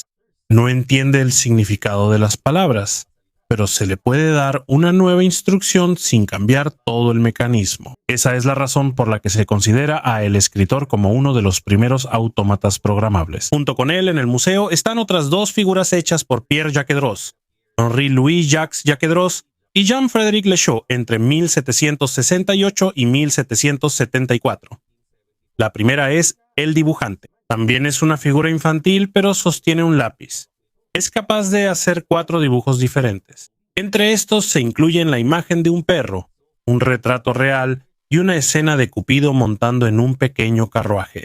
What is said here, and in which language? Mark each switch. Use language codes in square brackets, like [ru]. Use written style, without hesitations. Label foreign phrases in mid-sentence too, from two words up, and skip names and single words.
[es] No entiende el significado de las palabras, pero se le puede dar una nueva instrucción sin cambiar todo el mecanismo. Esa es la razón por la que se considera a el escritor como uno de los primeros autómatas programables. Junto con él en el museo están otras dos figuras hechas por Pierre Jacques-Droz, Henri Louis Jacques Jacques-Droz y Jean-Frédéric Lechot entre 1768 y 1774. La primera es el dibujante. También es una figura infantil, pero sostiene un lápiz. Es capaz de hacer 4 dibujos diferentes. Entre estos se incluyen la imagen de un perro, un retrato real y una escena de Cupido montando en un pequeño carruaje.